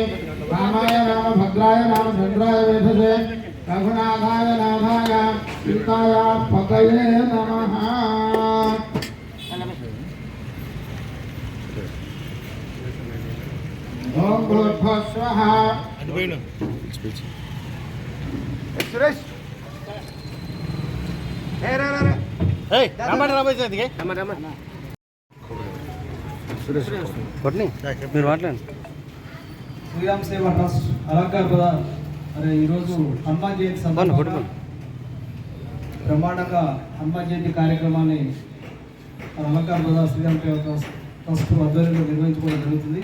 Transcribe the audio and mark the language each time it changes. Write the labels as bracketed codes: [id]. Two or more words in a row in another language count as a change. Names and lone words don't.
[sa] रामाय रामभद्राय रामचन्द्राय वेधसे रघुनाथाय नाथाय सीताय पतये नमः। ओम भूर्भुवः स्वः। सुरेश [te] మీరు మాట్లాడండి. శ్రీరామ్ సేవా ట్రస్ట్ అలంకార్ బజార్ అరే ఈరోజు హనుమాన్ జయంతి సందర్భంగా బ్రహ్మాండంగా హనుమాన్ జయంతి కార్యక్రమాన్ని అలంకార్ బజార్ శ్రీరామ్ సేవా ట్రస్ట్ ఆధ్వర్యంలో నిర్వహించుకోవడం జరుగుతుంది.